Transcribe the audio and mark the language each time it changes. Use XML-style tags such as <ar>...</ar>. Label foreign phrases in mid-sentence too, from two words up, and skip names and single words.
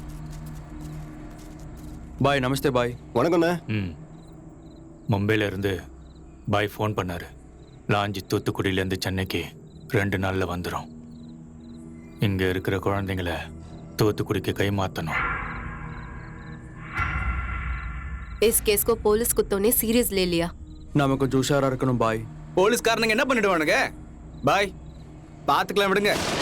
<ta>பாய். நமஸ்தே பாய். வணக்கண்ணே. மும்பையில இருந்து பாய் ஃபோன் பண்ணாரு. லாஞ்சி தூத்துக்குடியிலேருந்து சென்னைக்கு 2 நாள்ல வந்துடும். இங்க இருக்கிற குழந்தைங்களை தூத்துக்குடிக்கு கை மாத்தணும்.</ta> <hi>इस केस को पुलिस कुत्तों ने सीरियस ले लिया.</hi> <ta>நாம கொஞ்சம் உஷாரா இருக்கணும் பாய். போலீஸ்காரனுங்க என்ன பண்ணிடுவானுங்க? பாய், பாத்துக்கலாம் விடுங்க.</ta>